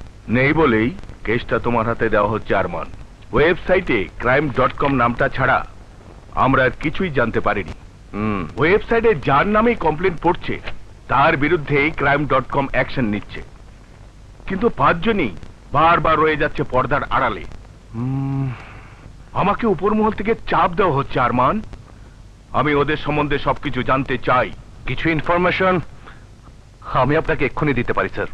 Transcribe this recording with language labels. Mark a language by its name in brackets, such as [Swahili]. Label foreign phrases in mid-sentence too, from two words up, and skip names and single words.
[Bangla] নেই বলেই কেসটা তোমার হাতে দেওয়া হচ্ছে আরমান। ওয়েবসাইটে crime.com নামটা ছাড়া আমরা আর কিছুই জানতে পারিনি। ওয়েবসাইটে যার নামেই কমপ্লেন পড়ছে তার বিরুদ্ধেই crime.com অ্যাকশন নিচ্ছে, কিন্তু 5 জনই বারবার রয়ে যাচ্ছে পর্দার আড়ালে। আমাকে উপর মহল থেকে চাপ দেওয়া হচ্ছে আরমান। আমি ওদের সম্বন্ধে সবকিছু জানতে চাই। কিছু ইনফরমেশন আমি আপনাকে এক্ষুনি দিতে পারি স্যার।